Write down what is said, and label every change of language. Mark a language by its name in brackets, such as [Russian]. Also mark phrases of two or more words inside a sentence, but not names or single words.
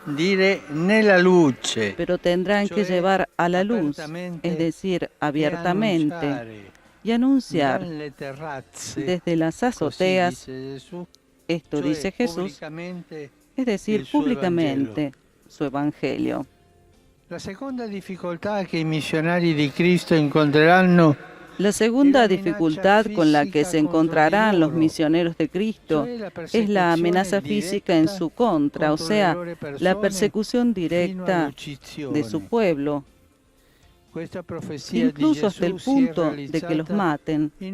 [Spanish] Pero tendrán que llevar a la luz, es decir, abiertamente, y anunciar desde las azoteas, esto dice Jesús, es decir, públicamente, su Evangelio. La segunda dificultad que [Italian] i missionari di Cristo incontreranno [Spanish] La segunda dificultad con la que se encontrarán los misioneros de Cristo es la amenaza física en su contra, o sea, la persecución directa de su pueblo, incluso hasta el punto de que los maten.